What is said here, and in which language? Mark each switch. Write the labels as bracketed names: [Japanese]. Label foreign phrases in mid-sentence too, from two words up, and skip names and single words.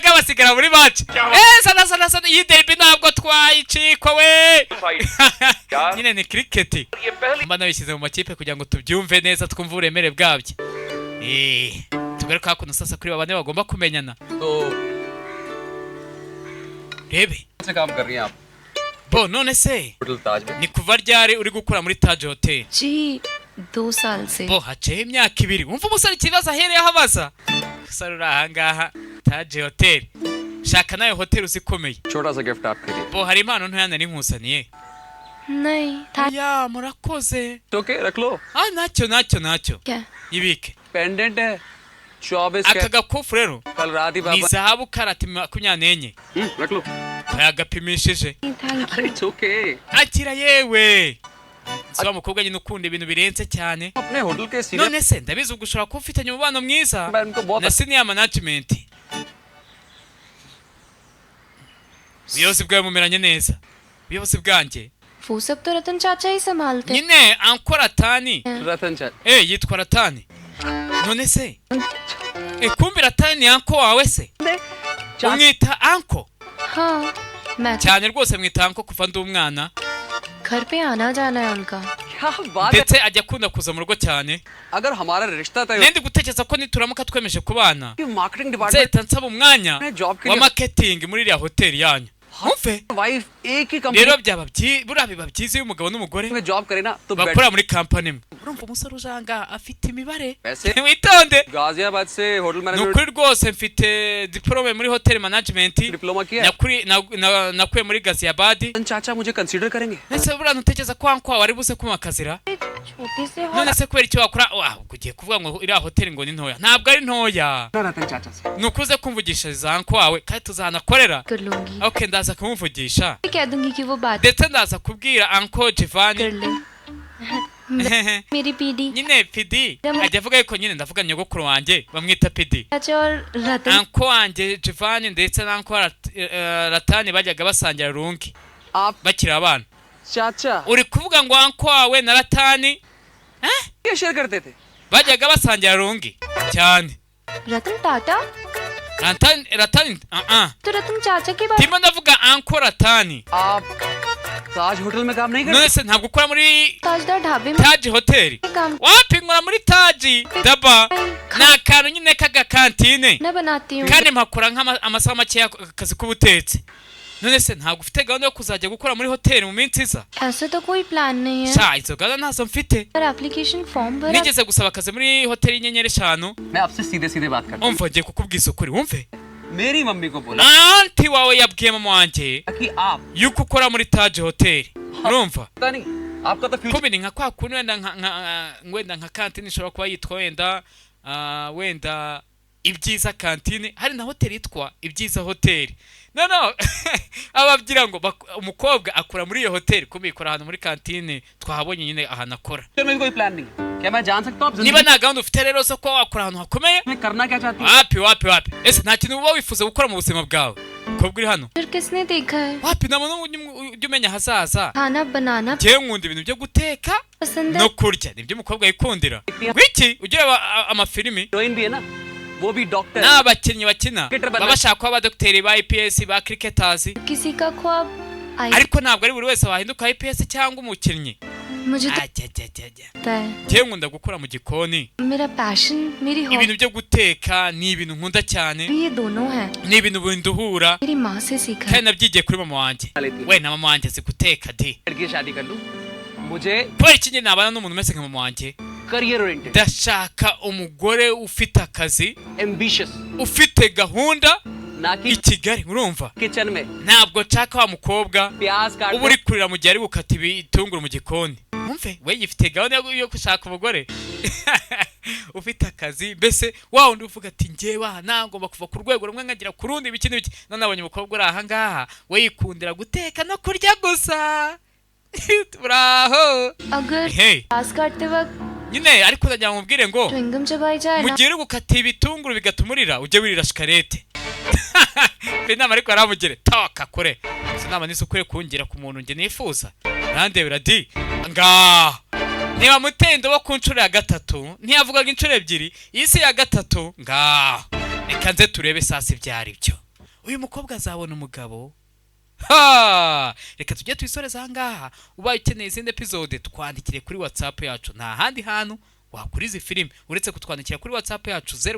[Kinyarwanda] basigara muri match sana iyi derby ntabwo twayicikwa we nyine ni cricket mba nabishyize mu makipe kugira ngo tubyumve neza twumve uburemere bwabyo tugaruka hakuno sasa kuri babane bagomba kumenyana rebe bo none se ni kuva ryari uri gukora muri Taj Hotel [Hindi] जी 2 साल से [Kinyarwanda] bo haciye imyaka 2 wumva umusore ikibazo ahereye aho abaza sara uri ahangaha Taj Hotel shaka nayo hotel uzikomeye [Hindi] छोटा सा गिफ्ट आपके लिए [Kinyarwanda] bo hari impano ntoya nari nkusaniye [Hindi] नहीं [Kinyarwanda] ya murakoze [Hindi] ओके रख लो [Kinyarwanda] ntacyo [Hindi] क्या [Kinyarwanda] ibike [Hindi] पेंडेंट है 24 [Kinyarwanda] aka gakufu rero [Hindi] कल रात ही [Kinyarwanda] ni [Hindi] बाबा [Kinyarwanda] zahabu karati 24 [Hindi] रख लो [Kinyarwanda] yagapimishije [English] अरे it's okay [Kinyarwanda] akira yewe Zwa mukobwa nyine ukunda ibintu birenze cyane [Hindi] अपने होटल के सीनियर [Kinyarwanda] none se ndabizi ugushora ko ufitanye umubano mwiza [Hindi] मैं उनको बहुत [Kinyarwanda] na [English] senior management [Kinyarwanda] biyozi bwawe mumeranye neza biyozi bwanjye [Hindi] वो सब तो रतन चाचा ही संभालते हैं [Kinyarwanda] nyine ankora tani [Hindi] रतन चल [Kinyarwanda] yitwa Ratani none se kumbi Ratani ni anko wawe se umwita anko [Hindi] हाँ मैं [Kinyarwanda] cyane rwose mwita anko kuva ndi umwana [Hindi] घर पे आना जाना है उनका क्या बात है [Kinyarwanda] ndetse ajya akunda kuza mu rugo cyane [Hindi] अगर हमारा रिश्ता तय [Kinyarwanda] nendi gutekereza ko nituramuka twemeje kubana [English] हो marketing department [Kinyarwanda] nzahita nsaba umwanya [Hindi] में जॉब के [Kinyarwanda] wa [Hindi] लिए [Kinyarwanda] marketing muri iriya hoteli yanyu umve [Hindi] वाइफ एक ही कंपनी [Kinyarwanda] rero byaba buriya biba byiza iyo umugabo n'umugore [Hindi] में जॉब करे ना तो [Kinyarwanda] bakora muri kampani imwe urumva umusore ujanga afite imibare [Hindi] वैसे [Kinyarwanda] witonde [Hindi] गाजियाबाद से होटल [Kinyarwanda] ni [Hindi] मैनेजमेंट [Kinyarwanda] ukuri rwose mfite diplome muri [English] hotel management [Hindi] डिप्लोमा किया है [Kinyarwanda] nakuye muri Ghaziabad [Hindi] रतन चाचा मुझे कंसीडर करेंगे [Kinyarwanda] ese buriya ntutekereza ko anko wari buze kumakazira [Hindi] छोटे से हो [Kinyarwanda] none se kubera icyo wakora ugiye kuvuga ngo iriya hoteli ngo ni ntoya ntabwo ari ntoya [Hindi] ना रतन चाचा से [Kinyarwanda] nukuze kumvugishiriza anko wawe kandi tuzanakorera [Hindi] कर लूंगी [Kinyarwanda] okay ndaza kumuvugisha [Hindi] कह दूंगी कि वो बात [Kinyarwanda] ndetse ndaza kubwira anko Jivani [Hindi] कर ले मेरी पीडी [Kinyarwanda] nyine pidi ajya avuga yuko nyine ndavuga nyogokuru wanjye bamwita pidi [Hindi] चाचा और रतन [Kinyarwanda] anko wanjye Jivani ndetse na anko Ratani bajyaga basangira rungi [Hindi] आप [Kinyarwanda] bakiri abana [Hindi] चाचा [Kinyarwanda] uri kuvuga ngo anko wawe na Ratani [Hindi] क्या शेयर करते थे [Kinyarwanda] bajyaga basangira rungi cyane [Hindi] रतन टाटा [Kinyarwanda] Ratani [Hindi] तो रतन चाचा की बात [Kinyarwanda] ndimo ndavuga anko Ratani [Hindi] आप ताज होटल में काम नहीं करते [Kinyarwanda] none se ntabwo ukora muri [Hindi] ताजदार ढाबे में [Kinyarwanda] Taj Hotel [Hindi] काम [Kinyarwanda] wapi nkora muri Taji daba ni akantu nyine k'agakantine [Hindi] न बनाती हूँ [Kinyarwanda] kandi mpakora nk'amasaha makeya akazi k'ubutetsi none se ntabwo ufite gahunda yo kuzajya gukora muri hoteli mu minsi iza [Hindi] ऐसा तो कोई प्लान नहीं है [Kinyarwanda] sha izo gahunda ntazo mfite [Hindi] पर एप्लीकेशन फॉर्म भरा [Kinyarwanda] nigeze gusaba akazi muri hoteli y'inyenyeri 5 [Hindi] मैं आपसे सीधे सीधे बात करता [Kinyarwanda] umva ngiye kukubwiza ukuri wumve [Hindi] हूँ मेरी मम्मी को बोला [Kinyarwanda] anti wawe yabwiye mama wanjye [Hindi] कि आप [Kinyarwanda] yuko ukora muri Taj Hotel urumva [Hindi] पता नहीं आपका तो फ्यूचर [Kinyarwanda] kumbe ni nka kwa kuntu wenda nka kantine ishobora kuba yitwa wenda ibyiza kantine hari na hoteli yitwa ibyiza hoteli no ababwira ngo umukobwa akora muri iyo hoteli kumbe ikora ahantu muri kantine twahabonye nyine ahantu akora [Hindi] में कोई प्लान नहीं है क्या मैं जान सकता हूँ आप [Kinyarwanda] niba [Hindi] जिंदगी [Kinyarwanda] nta gahunda ufite rero zo ko wakora ahantu hakomeye [Hindi] में करना क्या चाहती हैं [Kinyarwanda] wapi ese nta kintu uba wifuza gukora mu buzima bwawe umukobwa uri hano [Hindi] फिर किसने देखा है [Kinyarwanda] wapi nta muntu ujya umenya ahazaza [Hindi] खाना बनाना [Kinyarwanda] njyewe nkunda ibintu byo guteka [Hindi] पसंद है [Kinyarwanda] no kurya nibyo umukobwa yikundira wiki ujya ureba amafilimi [Hindi] हीरोइन भी है ना वो भी डॉक्टर [Kinyarwanda] n'abakinnyi bakina baba bashaka kuba abadogiteri ba IPS ba cricketers [Hindi] किसी का ख्वाब आई [Kinyarwanda] ariko ntabwo ari buri wese wahinduka IPS cyangwa umukinnyi [Hindi] मुझे तो पता है [Kinyarwanda] njye nkunda gukora mu gikoni [Hindi] मेरा पैशन मेरी [Kinyarwanda] ibintu byo guteka ni ibintu nkunda cyane [Hindi] ये दोनों हैं [Kinyarwanda] ni ibintu binduhura [Hindi] मेरी माँ से सीखा [Kinyarwanda] kandi nabyigiye kuri mama wanjye we na mama wanjye azi guteka di [Hindi] लड़की से शादी कर लूं मुझे [Kinyarwanda] kubera iki njye nabana n'umuntu umeze nka mama wanjye [English] career oriented [Kinyarwanda] ndashaka umugore ufite akazi ambitious ufite gahunda [Hindi] ना कि [Kinyarwanda] i Kigali urumva [Hindi] किचन में [Kinyarwanda] ntabwo nshaka wa mukobwa [Hindi] प्याज काट [Kinyarwanda] uba uri kurira mu gihe ari gukata ibitunguru mu gikoni umve we yifite gahunda yo gushaka umugore ufite akazi mbese wa wundi uvuga ati njyewe aha nangomba kuva ku rwego rumwe nkagera ku rundi ibiki n'ibiki none abonye umukobwa uri aha ngaha we yikundira guteka no kurya gusa uraho [Hindi] अगर [Kinyarwanda] hey [Hindi] प्याज काटते वक्त [Kinyarwanda] nyine ariko ndagira ngo mubwire ngo [Hindi] च्युइंगम चबाई जाए [Kinyarwanda] mu [Hindi] ना [Kinyarwanda] gihe uri gukata ibitunguru bigatuma urira ujye wirira shikarete inama ariko aramugire toka kure izo nama nizo ukwiye kungira ku muntu njye nifuza urandebera di ngaha niba muteye indobo ku nshuro ya gatatu ntiyavugaga inshuro ebyiri iyi si ya gatatu ngaha reka nze turebe sasa ibyo ari byo uyu mukobwa azabona umugabo ha reka tujye tuyisoreza aha ngaha ubaye ukeneye izindi episode twandikire kuri WhatsApp yacu nta handi hantu wakura izi filime uretse kutwandikira kuri WhatsApp yacu